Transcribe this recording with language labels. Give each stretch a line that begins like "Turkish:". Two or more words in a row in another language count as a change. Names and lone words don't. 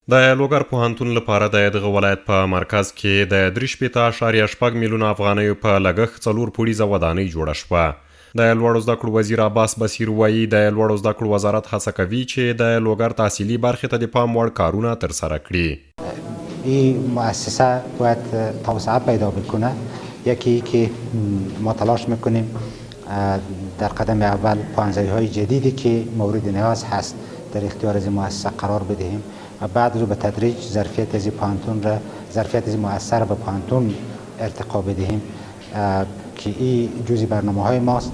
Pashto: د لوګر پوهنتون لپاره د دغه ولایت په مرکز کې د 3.8 میلیونه افغانیو په لګښت 4 پوړیزه ودانۍ جوړه شوه. د لوړو زده کړو وزیر عباس بصیر وایي د لوړو زده کړو وزارت هڅه کوي چې د لوګر تحصیلي برخې ته د پام وړ کارونه ترسره کړي.
Persian: این مؤسسه باید توسعه پیدا بکنه. یکی که ما تلاش میکنیم در قدم اول پانزه‌های جدیدی که مورد نیاز هست در اختیار از مؤسسه قرار بدهیم و بعد رو به تدریج ظرفیت از مؤسسه را به پانتون ارتقا بدهیم که این جزئی برنامه‌های ماست.